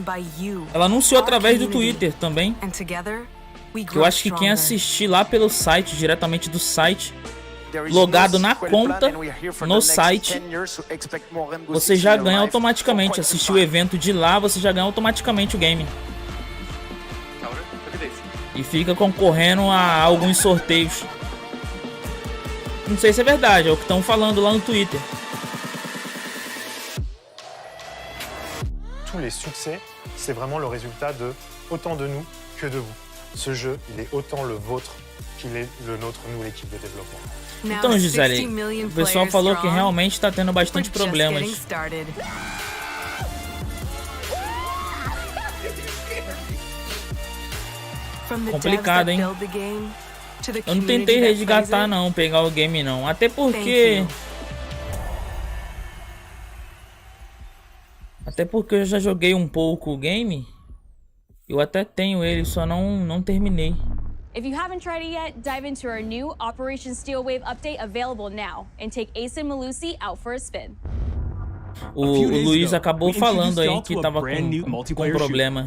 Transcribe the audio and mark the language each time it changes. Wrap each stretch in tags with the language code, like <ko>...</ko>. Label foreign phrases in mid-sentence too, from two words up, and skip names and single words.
<pt>Ela anunciou através do Twitter também, que eu acho que quem assistir lá pelo site, diretamente do site, logado na conta no site, você já ganha automaticamente. Assistir o evento de lá, você já ganha automaticamente o game. E fica concorrendo a alguns sorteios. Não sei se é verdade, é o que estão falando lá no Twitter.</pt> <fr>Tous les succès, c'est vraiment le résultat de autant de nous que de vous. Ce jeu, il est autant le vôtre qu'il est le nôtre, nous, l'équipe de développement.</fr> <pt>Então, Gisele, o pessoal falou que realmente está tendo bastante problemas. Complicado, hein? Eu não tentei resgatar não, pegar o game não, até porque eu já joguei um pouco o game. Eu até tenho ele, só não terminei.</pt> <en>If you haven't tried it yet, dive into our new Operation Steel Wave update available now and take Ace and Malusi out for a spin.</en> <pt>O Luiz acabou falando aí que tava com problema.</pt>